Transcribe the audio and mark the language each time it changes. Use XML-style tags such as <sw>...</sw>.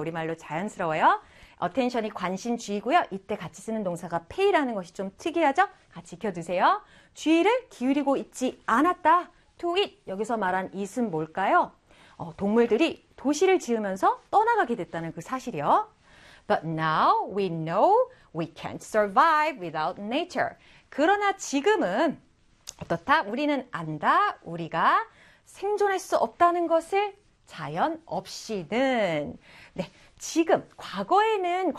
<ko>우리말로 자연스러워요. attention이 관심 주의고요. 이때 같이 쓰는 동사가 pay라는 것이 좀 특이하죠? 같이 익혀두세요. 주의를 기울이고 있지 않았다.</ko> <en>to it.</en> <ko>여기서 말한 it은 뭘까요? 동물들이 도시를 지으면서 떠나가게 됐다는 그 사실이요.</ko> <en>But now we know we can't survive without nature.</en> <ko>그러나 지금은 어떻다? 우리는 안다. 우리가 생존할 수 없다는 것을 자연 없이는. 네. 지금 과거에는 과거</ko>